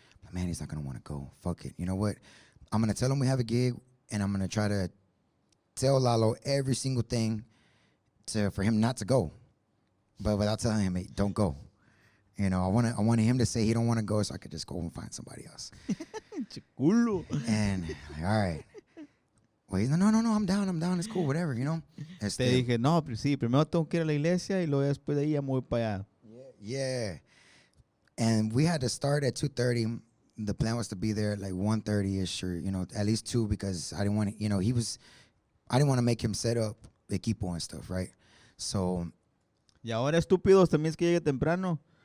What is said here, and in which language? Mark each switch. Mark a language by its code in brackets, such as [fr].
[en] But man, he's not gonna want to go. Fuck it. You know what? I'm gonna tell him we have a gig, and I'm gonna try to tell Lalo every single thing for him not to go, but without telling him, hey, don't go. You know, I wanted him to say he don't want to go, so I could just go and find somebody else. [es] Culo. [en] And like, all right. Well, he's like, no, I'm down, it's cool, whatever, you know. [es] Te dije, no, sí, primero tengo que ir a la iglesia y luego después de ahí ya me voy para allá. [en] Yeah. And we had to start at 2:30. The plan was to be there at like 1:30ish, or, you know, at least 2, because I didn't want to, you know, I didn't want to make him set up the equipo and stuff, right? So. [es] Y ahora, estúpidos, también es que llegue temprano